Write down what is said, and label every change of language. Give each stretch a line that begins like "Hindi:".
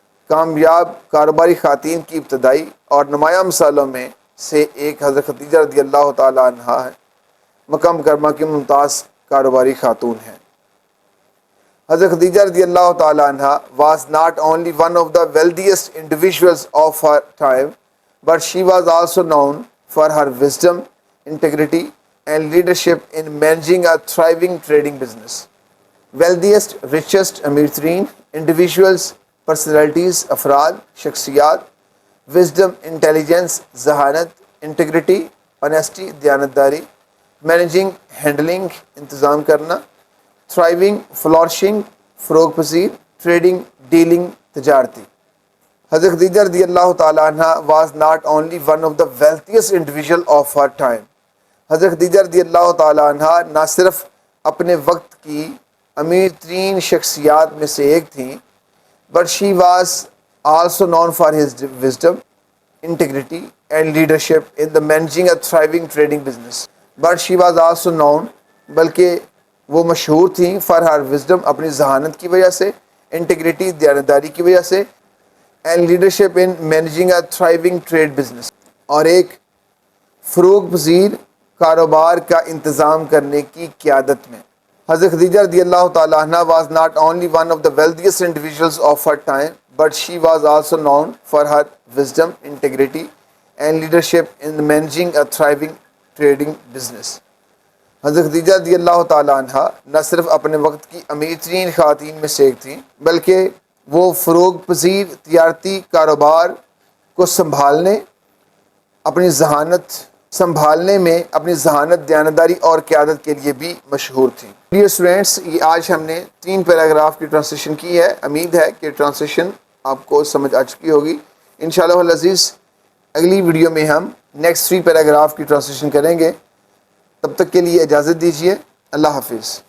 Urdu: کامیاب کاروباری خواتین کی ابتدائی اور نمایاں مثالوں میں سے ایک حضرت خدیجہ رضی اللہ تعالی عنہ ہے, مکہ مکرمہ کی ممتاز کاروباری خاتون ہیں.
English: حضرت خدیجہ رضی اللہ تعالی عنہ was not only one of the wealthiest individuals of her time, but she was also known for her wisdom, integrity and leadership in managing a thriving trading business. Wealthiest, richest,
Urdu: Amir Tareen,
English: individuals, personalities, افراد, شخصیات, wisdom, intelligence, ذہانت, integrity, honesty, دیانتداری, managing, handling,
Urdu: انتظام کرنا,
English: thriving, flourishing,
Urdu: فروغ پذیر,
English: trading, dealing, تجارتی. حضرت خدیجہ رضی اللہ تعالیٰ عنہ was not only one of the wealthiest individual of her time. حضرت خدیجہ رضی اللہ تعالیٰ عنہ
Urdu: نہ صرف اپنے وقت کی امیر ترین شخصیات میں سے ایک تھیں,
English: but she was also known for his wisdom, integrity and leadership in the managing a thriving trading business. But she was also known,
Urdu: بلکہ وہ مشہور تھیں
English: for her wisdom,
Urdu: اپنی ذہانت کی وجہ سے, integrity, دیانتداری کی وجہ سے,
English: and leadership in managing a thriving trade business,
Urdu: اور ایک فروغ پذیر کاروبار کا انتظام کرنے کی قیادت میں.
English: حضرت خدیجہ رضی اللہ تعالیٰ عنہ was not only one of the wealthiest individuals of her time, but she was also known for her wisdom, integrity and leadership in managing a thriving trading business.
Urdu: حضرت خدیجہ رضی اللہ تعالیٰ عنہ نہ صرف اپنے وقت کی امیر ترین خواتین میں سے ایک تھیں, بلکہ وہ فروغ پذیر تجارتی کاروبار کو سنبھالنے, اپنی ذہانت سنبھالنے میں اپنی ذہانت، دیانتداری اور قیادت کے لیے بھی مشہور تھیں۔ ڈیئر اسٹوڈینٹس، یہ آج ہم نے 3 پیراگراف کی ٹرانسلیشن کی ہے۔ امید ہے کہ ٹرانسلیشن آپ کو سمجھ آ چکی ہوگی۔ انشاءاللہ العزیز اگلی ویڈیو میں ہم نیکسٹ 3 پیراگراف کی ٹرانسلیشن کریں گے۔ تب تک کے لیے اجازت دیجیے۔ اللہ حافظ۔